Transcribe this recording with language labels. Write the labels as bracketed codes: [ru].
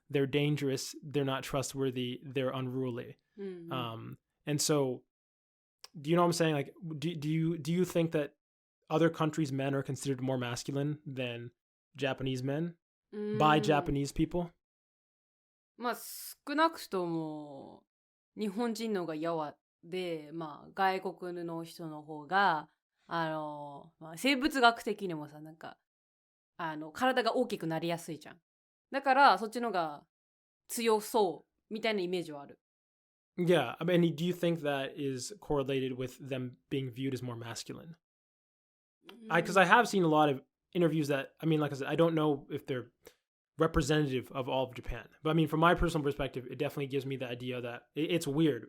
[en] they're dangerous, they're not trustworthy, they're unruly. And so, do you know what I'm saying? Like, do you think that other countries' men are considered more masculine than Japanese men by Japanese people? [ja] まあ少なくとも日本人のがやわで、まあ外国の人の方がまあ、生物学的にもさなんか体が大きくなりやすいじゃん。だからそっちのが強そうみたいなイメージはある。 [en] Yeah, I mean, do you think that is correlated with them being viewed as more masculine? Because I have seen a lot of interviews that, I mean, like I said, I don't know if they're representative of all of Japan. But I mean, from my personal perspective, it definitely gives me the idea that it's weird.